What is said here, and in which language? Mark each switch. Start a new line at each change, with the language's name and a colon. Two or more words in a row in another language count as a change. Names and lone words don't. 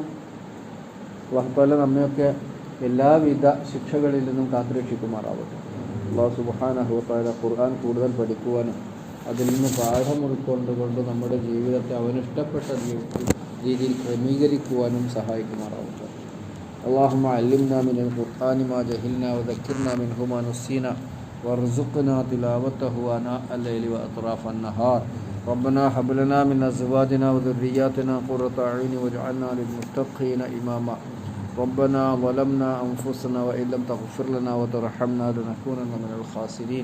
Arabic: الله تعالى
Malayalam: നമ്മയൊക്കെ എല്ലാവിധ ശിക്ഷകളിൽ നിന്നും കാത്തുരക്ഷിക്കുമാറാവട്ടെ.
Arabic: الله سبحانه وتعالى
Malayalam: ഖുർആൻ കൂടുതൽ പഠിക്കുവാനും അതിൽ നിന്ന് പാഠം ഉൾക്കൊണ്ടുകൊണ്ട് നമ്മുടെ ജീവിതത്തെ അവനിഷ്ടപ്പെട്ട രീതിയിൽ ക്രമീകരിക്കുവാനും സഹായിക്കുമാറാവട്ടെ.
Arabic: اللهم علمنا من القرآن ما جهلنا وذكرنا منه ما نسينا وارزقنا تلاوته آناء الليل وأطراف النهار. ربنا هب لنا من أزواجنا وذرياتنا قرة أعين واجعلنا للمتقين إماما. ربنا ظلمنا أنفسنا وإن لم تغفر لنا وترحمنا لنكونن من الخاسرين.